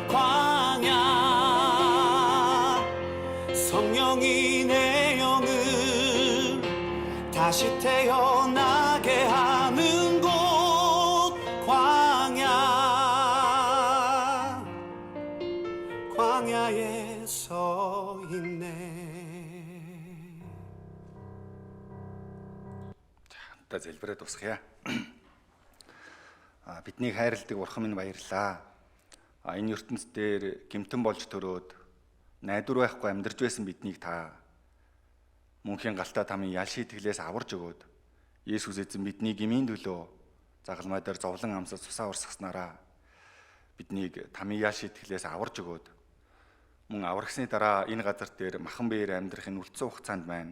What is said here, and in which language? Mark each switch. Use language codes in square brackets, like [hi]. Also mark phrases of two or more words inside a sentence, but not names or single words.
[ko] 광야 성령이 내 영을 다시 태어나게 하는 곳 광야에 서 있네. [mn] За залбираад дуусгая. Биднийг хайрладаг Бурхан минь баярлалаа. Энэ ертөнцийн дээр гэмтэн болж төрөөд найдвар байхгүй амьдарч байсан биднийг та мөнхийн галтаа тамийн ял шийтгэлээс аварж өгөөд Есүс эзэн бидний гмийн төлөө загалмай дээр зовлон амсаж цусаа урсгаснараа биднийг тамийн ял шийтгэлээс аварж өгөөд мөн аврагсны дараа энэ газар дээр махан биеэр амьдрах энэ үлдсэн хугацаанд байна.